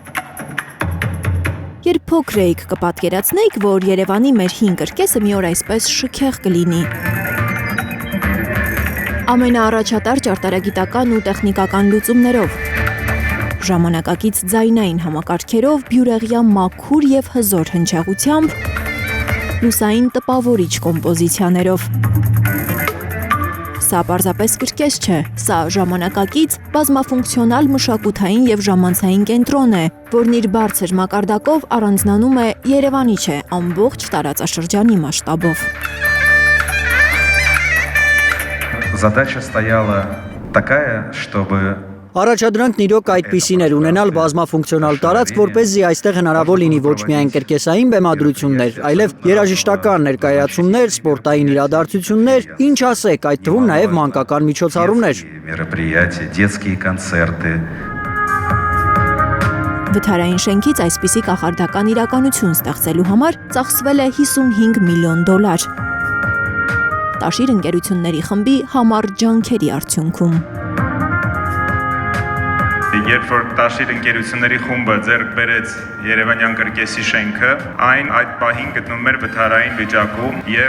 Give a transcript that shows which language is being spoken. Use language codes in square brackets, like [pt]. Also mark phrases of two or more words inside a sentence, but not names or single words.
[hy] Երբ փոքր էիք կպատկերացնեիք, որ Երևանի մեր 5 կրկեսը մի օր այսպես շքեղ կլինի։ Ամենաառաջատար ճարտարագիտական ու տեխնիկական լուծումներով, ժամանակակից ձայնային համակարգերով, բյուրեղյա մաքուր և հզոր հնչեղությամբ, լուսային տպավորիչ կոմպոզիցիաներով։ Սա պարզապես կրկես չէ, սա ժամանակակից, բազմաֆունկցիոնալ մշակութային և ժամանցային կենտրոն է, որն իր բարձր մակարդակով առանձնանում է Երևանի չէ, ամբողջ տարածաշրջանի մասշտաբով։ [ru] Задача стояла такая, чтобы [hy] Առաջադրանքն իրոք այդպիսին էր ունենալ բազմաֆունկցիոնալ տարածք, որպեսզի այստեղ հնարավոր լինի ոչ միայն կրկեսային բեմադրություններ, այլև երաժշտական ներկայացումներ, սպորտային իրադարձություններ, ինչ ասեք, այդ թվում նաև մանկական միջոցառումներ։ [ru] мероприятия, детские концерты. [hy] Վթարային շենքից այսպիսի կախարդական իրականություն ստեղծելու համար ծախսվել է $55 միլիոն։ Տաշիր ընկերությունների խմբի համառ ջանքերի արդյունքում։ Երբ որ Տաշիր ընկերությունների խումբը ձեռք բերեց Երևանյան կրկեսի շենքը, այն այդ պահին գտնվում էր վթարային վիճակում եւ